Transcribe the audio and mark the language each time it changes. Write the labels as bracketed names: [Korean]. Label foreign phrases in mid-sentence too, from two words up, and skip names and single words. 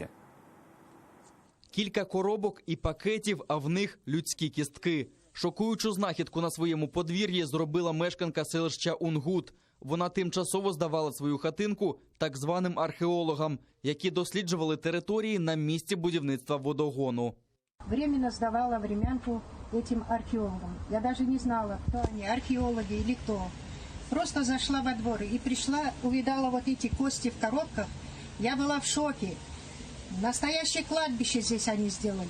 [Ukrainian] Кілька коробок і пакетів, а в них людські кістки. Шокуючу знахідку на своєму подвір'ї зробила мешканка селища Унгут. Вона тимчасово здавала свою хатинку так званим археологам, які досліджували території на місці будівництва водогону. [Russian] Временно сдавала времянку этим археологам. Я даже не знала, кто они, археологи или кто. Просто зашла во двор и пришла, увидала вот эти кости в коробках. Я была в шоке. Настоящее кладбище здесь они сделали.